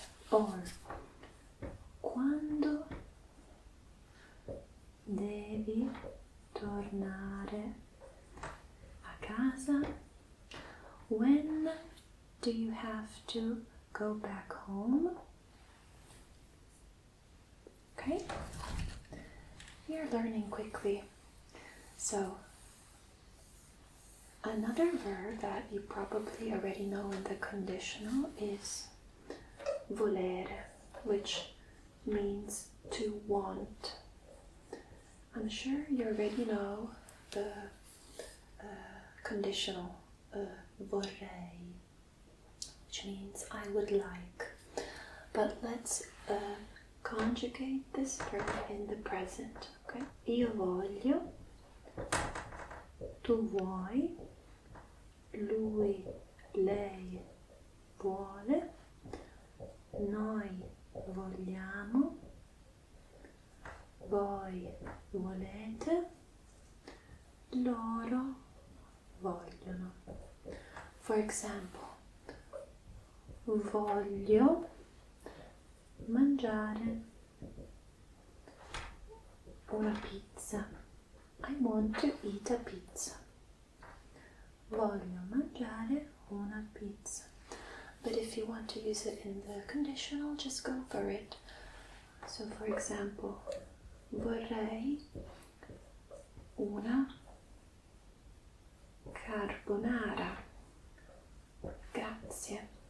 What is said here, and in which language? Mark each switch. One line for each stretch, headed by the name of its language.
Italian: Or, quando devi tornare a casa?
English: When do you have to go back home? Okay? You're learning quickly. So, another verb that you probably already know in the conditional is volare, which means to want. I'm sure you already know the conditional vorrei, which means I would like. But let's conjugate this verb in the present, okay?
Italian: Io voglio, tu vuoi, lui, lei vuole, noi vogliamo, voi volete, loro vogliono.
English: For example,
Italian: voglio mangiare una pizza.
English: I want to eat a pizza.
Italian: Voglio mangiare una pizza.
English: But if you want to use it in the conditional, just go for it. So for example,
Italian: vorrei una carbonara. Grazie.